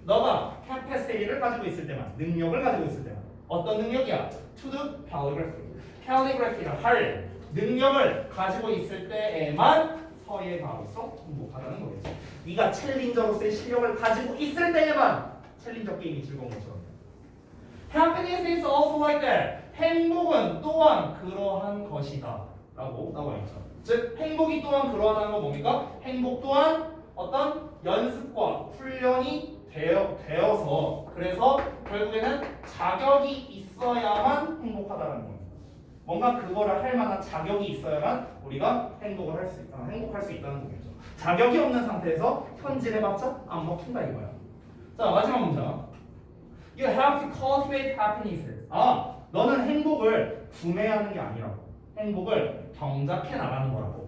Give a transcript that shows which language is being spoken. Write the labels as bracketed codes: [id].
[ko] 너가 capacity를 가지고 있을 때만. 능력을 가지고 있을 때만. 어떤 능력이야? [en] To do calligraphy. [ko] calligraphy를 할 능력을 가지고 있을 때에만 서예가로서 행복하다는 거겠죠. 네가 챌린저로서의 실력을 가지고 있을 때에만 챌린저 게임이 즐거운 것처럼. [en] Happiness is also like that. [ko] 행복은 또한 그러한 것이다 라고 나와 있죠. 즉 행복이 또한 그러하다는 건 뭡니까? 행복 또한 어떤 연습과 훈련이 되어서 그래서 결국에는 자격이 있어야만 행복하다는 겁니다. 뭔가 그거를 할 만한 자격이 있어야만 우리가 행복할 수 있다는 거겠죠. 자격이 없는 상태에서 현질해봤자 안 먹힌다 이거야. 자, 마지막 문장. [en] You have to cultivate happiness. [ko] 너는 행복을 구매하는 게 아니라고. 행복을 경작해 나가는 거라고.